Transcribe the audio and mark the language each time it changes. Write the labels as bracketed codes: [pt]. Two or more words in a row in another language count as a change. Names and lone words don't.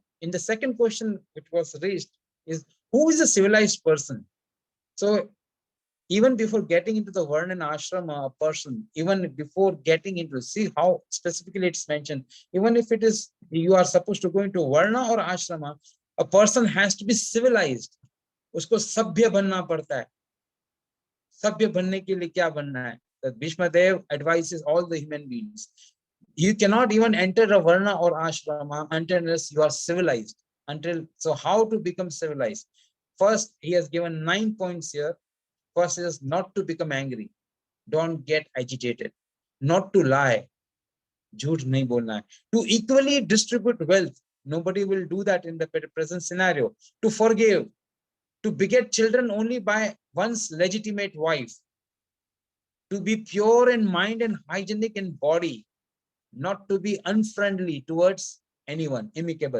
[en] In the second question which was raised is, who is a civilized person? So even before getting into the Varna and Ashrama person, even before getting into, see how specifically it's mentioned, even if it is, you are supposed to go into Varna or Ashrama, a person has to be civilized. [hi] उसको सभ्य बनना पड़ता है। सभ्य बनने के लिए क्या बनना है? [en] That Bhishma Dev advises all the human beings. You cannot even enter a Varna or Ashrama unless you are civilized. So how to become civilized? First, he has given 9 points here. First is not to become angry. Don't get agitated. Not to lie. [hi] झूठ नहीं बोलना है. [en] To equally distribute wealth. Nobody will do that in the present scenario. To forgive. To beget children only by one's legitimate wife. To be pure in mind and hygienic in body. Not to be unfriendly towards anyone, amicable.